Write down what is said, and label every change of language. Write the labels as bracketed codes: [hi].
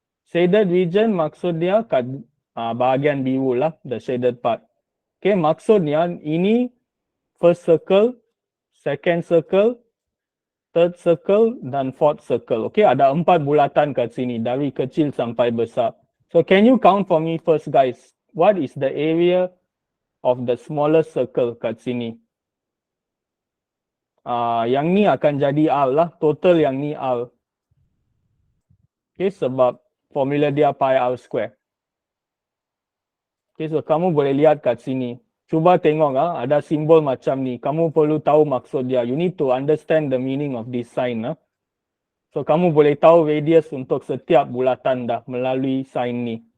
[ms] Shaded region maksud dia kat bahagian biru lah, [en] the shaded part. Okay, [ms] maksudnya ini [en] first circle, second circle, third circle dan fourth circle. [ms] Okay, ada 4 bulatan kat sini dari kecil sampai besar. [en] So can you count for me first guys? What is the area of the smallest circle [ms] kat sini? Yang ni akan jadi R lah, total yang ni R. Okay, sebab formula dia pi r square. Okay, so kamu boleh lihat kat sini. Cuba tengok ada simbol macam ni. Kamu perlu tahu maksud dia. [en] You need to understand the meaning of this sign. [ms] So kamu boleh tahu radius untuk setiap bulatan dah melalui sign ni.